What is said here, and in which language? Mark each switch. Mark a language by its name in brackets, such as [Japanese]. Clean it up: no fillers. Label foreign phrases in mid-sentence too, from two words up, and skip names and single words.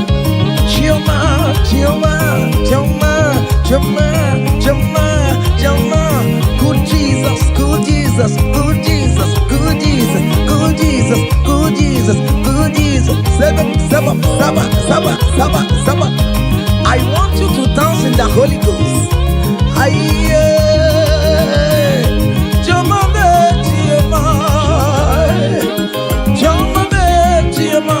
[English] Choma, choma, choma, choma, choma, choma. Good Jesus, good Jesus, good Jesus, good Jesus, good Jesus, good Jesus, good Jesus. Seven, seven, [Swahili] saba, saba, saba, saba. [English] I want you to dance in the Holy Ghost. Aye, choma bet choma, choma bet choma.